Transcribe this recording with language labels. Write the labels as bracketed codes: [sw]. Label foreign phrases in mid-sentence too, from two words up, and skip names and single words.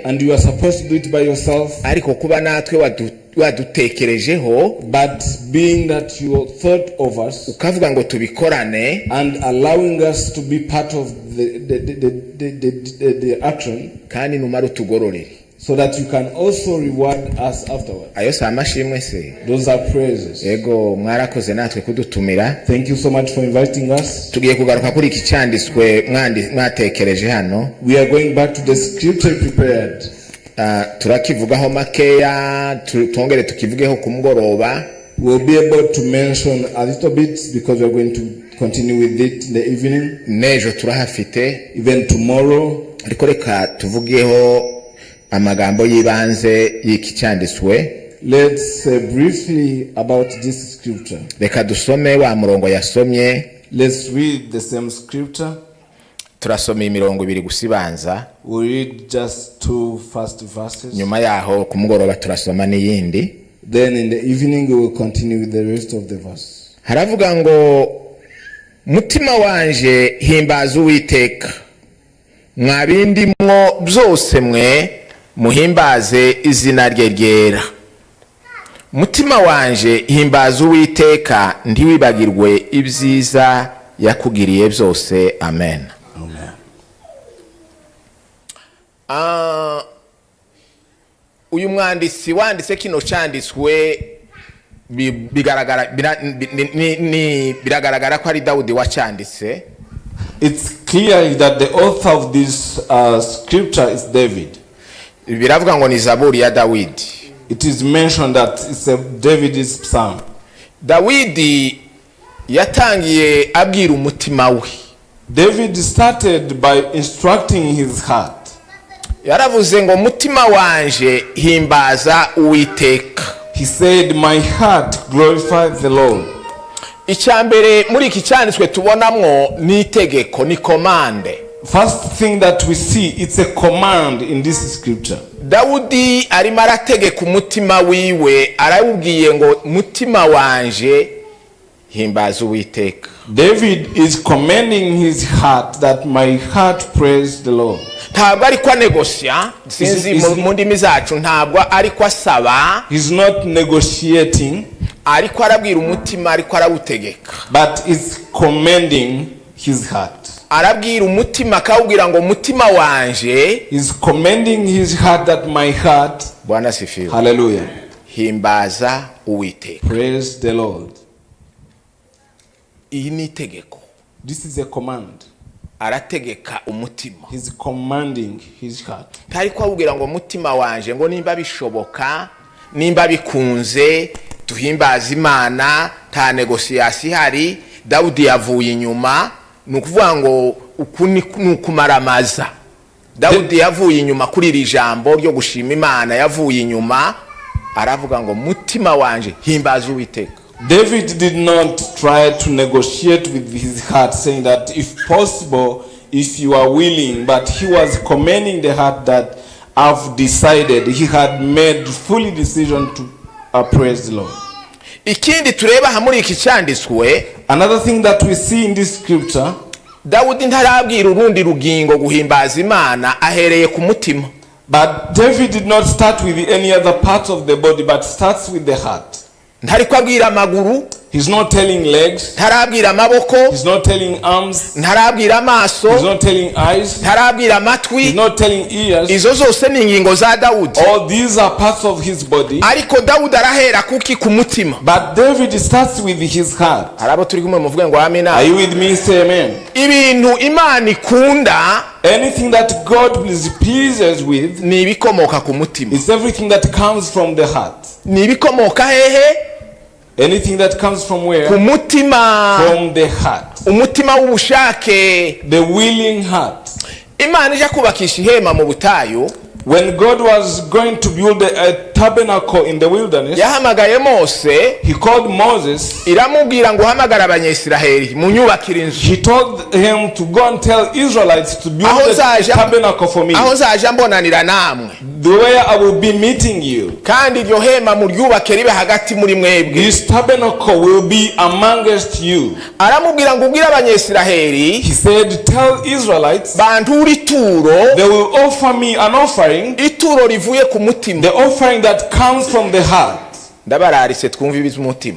[en] And you are supposed to do it by yourself. [rw] Ariko kuba natwe wadutekerejeho, [en] but being that you thought of us, [rw] ukavuga ngo tubikorane, [en] and allowing us to be part of the action, [rw] kandi numara utugororere, [en] so that you can also reward us afterwards. [rw] Ayo sa mashimwe se. [en] Those are praises. [rw] Ego mwarakoze natwe kudutumira. [en] Thank you so much for inviting us. [rw] Tugiye kugaruka kuri iki cyanditswe mwatekereje hano. [en] We are going back to the scripture prepared. [rw] Turakivugaho makeya, tongere tukivugeho ku mugoroba. [en] We'll be able to mention a little bit because we are going to continue with it in the evening. [rw] Nejo turahafite. [en] Even tomorrow. [rw] Ariko reka tuvugeho amagambo yibanze y'iki cyanditswe. [en] Let's say briefly about this scripture. [rw] Reka dusome wa murongo yasomye. [en] Let's read the same scripture. [rw] Turasoma imirongo ibiri gusibanza. [en] We read just 2 first verses. [rw] Nyuma yaho ku mugoroba turasoma n'iyindi. [en] Then in the evening we will continue with the rest of the verse. [rw] Haravuga ngo mutima wanje himbaza Uwiteka, mwabindimwo byose mwe muhimbaze izina rye ryera. Mutima wanje himbaza Uwiteka, ntiwibagirwe ibyiza yakugiriye byose. Amen. Uyu mwanditsi wanditse kino cyanditswe biragaragara ko ari Dawudi wacyanditse. [en] It's clear that the author of this scripture is David. [rw] Biravuga ngo ni Zaburi ya Dawidi. [en] It is mentioned that it's a David's psalm. [rw] Dawidi yatangiye abwira umutima we. [en] David started by instructing his heart. [rw] yaravuze ngo mutima wanje himbaza Uwiteka. [en] He said, my heart glorifies the Lord. [rw] Icyambere muri iki cyanditswe tubonamwo ni itegeko, ni commande. [en] First thing that we see, it's a command in this scripture. [rw] Dawudi arimo arategeka umutima wiwe, arawubwiye ngo mutima wanje himbaza Uwiteka. [en] David is commanding his heart that my heart praise the Lord. [rw] Ntabwo ariko negosya, sinzi mu ndimi zacu, ntabwo ariko asaba. [en] He's not negotiating, [rw] ariko arabwira umutima, ariko arawutegeka. [en] but is commanding his heart. [rw] Arabwira umutima akawubwira ngo mutima wanje, [en] Is commanding his heart that my heart, [sw] Bwana sifiwe, [en] hallelujah, [rw] himbaza Uwiteka. [en] praise the Lord. [rw] Iyi ni itegeko. [en] This is a command. [rw] Arategeka umutima. [en] He's commanding his heart. [rw] Ariko awubwira ngo mutima wanje, ngo nimba bishoboka, nimba bikunze, tuhimbaza Imana, nta negosiyasi hari. Dawudi yavuye inyuma, nukuvuga ngo nukumaramaza. Dawudi yavuye inyuma kuri iri jambo ryo gushima Imana, yavuye inyuma, aravuga ngo mutima wanje himbaza Uwiteka. [en] David did not try to negotiate with his heart, saying that if possible, if you are willing, but he was commanding the heart that I've decided, he had made fully decision to praise the Lord. [rw] Ikindi tureba hamuri iki cyanditswe, [en] another thing that we see in this scripture, [rw] Dawudi ntarabwira urundi rugingo guhimbaza Imana, ahereye ku mutima. [en] But David did not start with any other part of the body, but starts with the heart. [rw] Ntariko abwira amaguru, [en] he's not telling legs, [rw] ntarabwira amaboko, [en] he's not telling arms, [rw] ntarabwira amaso, [en] he's not telling eyes, [rw] ntarabwira amatwi, [en] he's not telling ears. [rw] Izo zose ni ingingo za Dawudi. [en] All these are parts of his body. [rw] Ariko Dawudi arahera kuki ku mutima. [en] But David starts with his heart. [rw] Arabo turi kumwe muvuge ngo amina. [en] Are you with me? Say amen. [rw] Ibintu Imana ikunda, [en] anything that God is pleased with, [rw] ni ibikomoka ku mutima. [en] it's everything that comes from the heart. [rw] Ni ibikomoka hehe? [en] Anything that comes from where? [rw] Ku mutima. [en] From the heart. [rw] Umutima w'ubushake. [en] The willing heart. [rw] Imana ija kubakisha ihema mu butayu. [en] When God was going to build a tabernacle in the wilderness, [rw] yahamagaye Mose, [en] he called Moses, [rw] iramubwira ngo uhamagara abanyesiraheli munyubakira inzu. [en] He told him to go and tell Israelites to build a tabernacle for me, [rw] aho zaje mbonanira namwe, [en] the way I will be meeting you, [rw] kandi iryo hema muryubake ribe hagati muri mwebwe. [en] This tabernacle will be amongst you. [rw] Aramubwira ngo ubwire abanyesiraheli, [en] he said, tell Israelites, [rw] bantura ituro, [en] they will offer me an offering, [rw] ituro rivuye ku mutima, [en] the offering that comes from the heart. [rw] Ndabararise twumva ibiza umutima.